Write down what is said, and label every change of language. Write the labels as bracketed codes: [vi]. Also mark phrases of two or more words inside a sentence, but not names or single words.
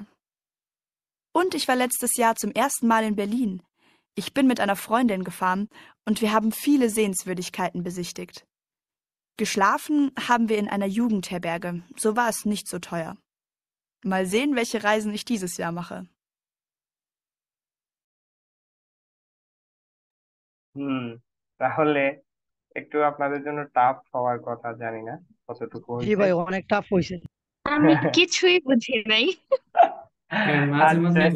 [de] Und ich war letztes Jahr zum ersten Mal in Berlin. Ich bin mit einer Freundin gefahren und wir haben viele Sehenswürdigkeiten besichtigt. Geschlafen haben wir in einer Jugendherberge, so war es nicht so teuer. Mal sehen, welche Reisen ich dieses Jahr mache. [bn] তাহলে একটু আপনাদের জন্য টাফ হওয়ার কথা, জানি না কতটুকু জি হয়েছে। ভাই, অনেক টাফ হয়েছে। আমি কিছুই বুঝি নাই। মাঝে মাঝে আচ্ছা,